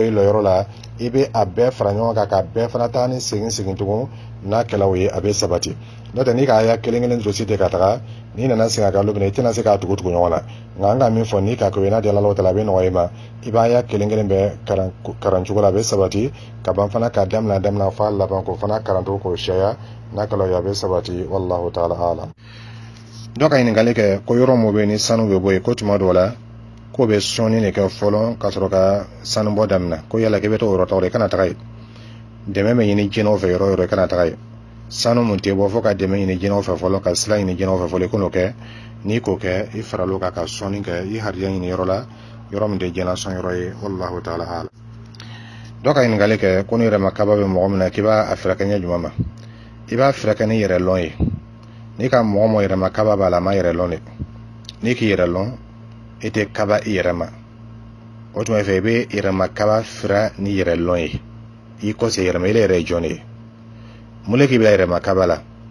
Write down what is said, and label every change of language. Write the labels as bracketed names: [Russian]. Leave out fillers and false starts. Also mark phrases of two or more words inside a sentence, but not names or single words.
[Bambara] i lɔyɔrɔ la i bɛ a bɛɛ fara ɲɔgɔn kan ka bɛɛ fana taa ni segin tugun n'a kɛla o ye a bɛ sabati n'o tɛ n'i ka aya kelen kelen dɔrɔn si tɛ ka taga n'i nana segin a kan lobina i tɛna se k'a tugu ɲɔgɔn na nka an ka min fɔ n'i ka ko ye n'a diyala ta la a bɛ nɔgɔya i ma i b'a aya kelen kelen bɛɛ karan cogo la a bɛ sabati ka ban fana ka daminɛ f'a laban k'o fana karanto k'o sɛya n'a kɛla o ye a bɛ sabati [Arabic] والله تعالى أعلم [Bambara] dɔ ka ɲininkali kɛ ko yɔrɔ min bɛ ni sanu bɛ bɔ yen ko tuma dɔw la ko bɛ sɔnni de kɛ fɔlɔ ka sɔrɔ ka sanu bɔ daminɛ ko yala k'i bɛ to o yɔrɔ tɔgɔ i kana taga yen dɛmɛ bɛ ɲini jinɛw fɛ yɔrɔ o yɔrɔ i kana taga yen sanu mun tɛ bɔ fo ka dɛmɛ ɲini jinɛw fɛ fɔlɔ ka sira ɲini jinɛw fɛ fɔlɔ i k'o kɛ n'i k'o kɛ i faral'o kan ka sɔnni kɛ i hariya ɲini yɔrɔ la yɔrɔ min tɛ jɛnɛ sɔn yɔrɔ ye [Arabic] والله تعالى أعلم [Bambara] dɔ ka ɲininkali kɛ ko ni yɛrɛ ma kaba bɛ mɔgɔ min na k'i b'a furakɛ ɲɛ jumɛn ma i b'a furakɛ ni yɛrɛ lɔn ye n'i ka mɔgɔ mɔgɔ yɛrɛ ma kaba b'a la a ma yɛrɛ lɔn de n'i k'i yɛrɛ lɔn i tɛ kaba i yɛrɛ ma o tuma fɛ i bɛ yɛrɛ ma kaba fira ni yɛrɛ lɔn ye i kɔsɛ yɛrɛ ma i yɛrɛ ye jɔn de ye mun k'i bila yɛrɛ ma kaba la